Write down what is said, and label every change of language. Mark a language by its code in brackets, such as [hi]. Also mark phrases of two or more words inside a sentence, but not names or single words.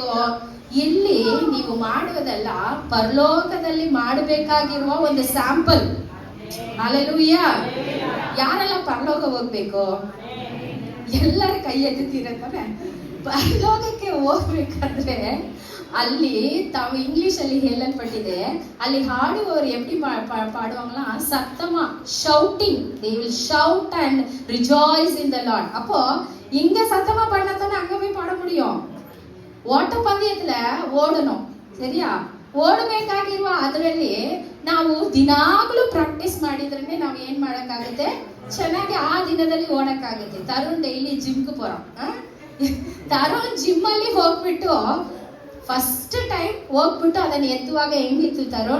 [kn] ಇಲ್ಲಿ ನೀವು ಮಾಡುವುದಲ್ಲ, ಪರಲೋಕದಲ್ಲಿ ಮಾಡಬೇಕಾಗಿರುವ ಒಂದು ಸ್ಯಾಂಪಲ್. ಹಲ್ಲೆಲೂಯಾ. ಯಾರೆಲ್ಲ ಪರಲೋಕ ಹೋಗ್ಬೇಕು? ಎಲ್ಲರ ಕೈ ಎತ್ತುತ್ತೀರಂತಾನೆ. ಪರಲೋಕಕ್ಕೆ ಹೋಗ್ಬೇಕಾದ್ರೆ ಅಲ್ಲಿ ತಾವು ಇಂಗ್ಲಿಷ್ ಅಲ್ಲಿ ಹೇಳಲ್ಪಟ್ಟಿದೆ, ಅಲ್ಲಿ ಹಾಡುವವರು [ta] எப்படி பாடுவாங்களா? சத்தமா, [en] ஷவுட்டிங், they will shout and rejoice in the Lord. [ta] அப்போ இங்க சத்தமா பாடினா தானே அங்க போய் பாட முடியும். ஓட்ட பந்தயத்துல ಓಡணும், சரியா? [kn] ಓಡಬೇಕಾಗಿರುವ ಅದರಲ್ಲಿ ನಾವು ದಿನಾಗ್ಲೂ ಪ್ರಾಕ್ಟೀಸ್ ಮಾಡಿದ್ರೇನೆ ನಾವು ಏನ್ ಮಾಡಕ್ಕಾಗುತ್ತೆ? ಚೆನ್ನಾಗಿ ಆ ದಿನದಲ್ಲಿ ಓಡಕ್ಕಾಗುತ್ತೆ. ತರುಣ್ ಡೈಲಿ ಜಿಮ್ಗೆ ಬರೋ, ತರುಣ್ ಜಿಮ್ ಅಲ್ಲಿ ಹೋಗ್ಬಿಟ್ಟು [en] first time [kn] ಹೋಗ್ಬಿಟ್ಟು ಅದನ್ನ ಎತ್ತುವಾಗ ಹೆಂಗಿತ್ತು ತರುಣ್?